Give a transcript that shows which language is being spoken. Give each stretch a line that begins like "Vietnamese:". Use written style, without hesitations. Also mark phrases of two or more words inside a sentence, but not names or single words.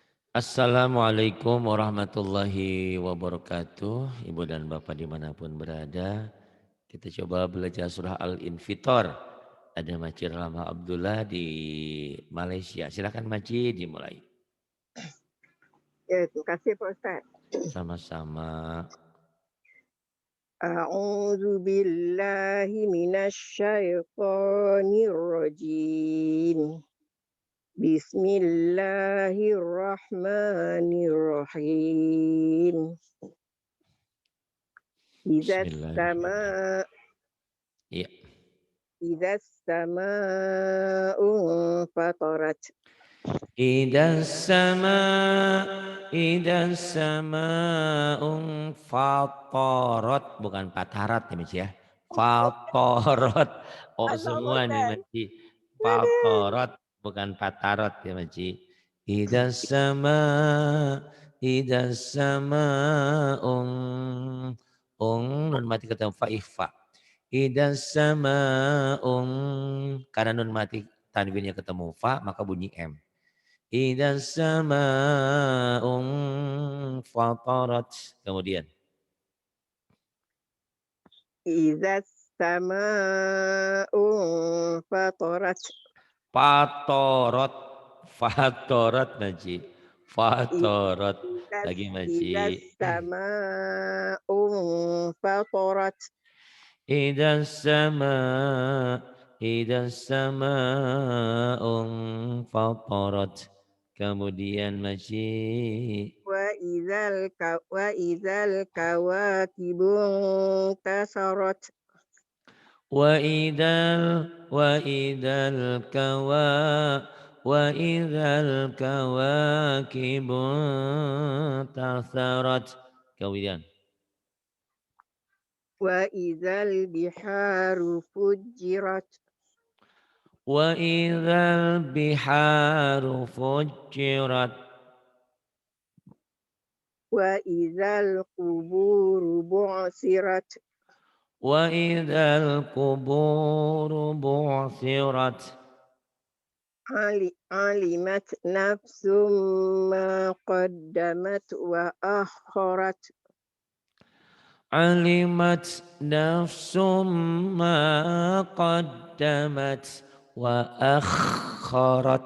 Arabic: السلام عليكم ورحمة الله وبركاته.
Indonesian: Ibu dan Bapak dimanapun berada. Kita coba belajar surah Al-Infitor. Ada Maci Rahma Abdullah di Malaysia. Silakan Maci dimulai. Ya, terima kasih Pak Ustaz. Sama-sama.
Arabic: أعوذ بالله من الشيطان الرجيم. بسم الله الرحمن الرحيم. إذا السماء بسم الله الرحمن الرحيم. Iya. إذا السماء انفطرت. إذا السماء انفطرت.
Indonesian: Bukan patarat ya Maci ya. Fatorot. Oh Allah semua nih Ustaz. Maci. Fatorot bukan patarot ya Maci.
Arabic: إذا السماء
Indonesian: nun mati ketemu fa.
Arabic: إذا السماء
Indonesian: karena nun mati tanwinnya ketemu fa maka bunyi m.
Arabic: إذا السماء انفطرت. Kemudian. إذا السماء انفطرت. انفطرت. انفطرت Maji. Fatorot. Idzas
Indonesian: Lagi Maji.
Arabic: إذا السماء انفطرت. إذا السماء. إذا السماء انفطرت.
Indonesian: Kemudian Maji.
Arabic: وإذا الكواكب انتثرت. وإذا الكواكب انتثرت.
Indonesian: Kemudian.
Arabic: وإذا البحار فجرت. وإذا البحار فجرت. وإذا القبور بعثرت. وإذا القبور بعثرت. علمت نفس ما قدمت وأخرت. علمت نفس ما قدمت وأخرت.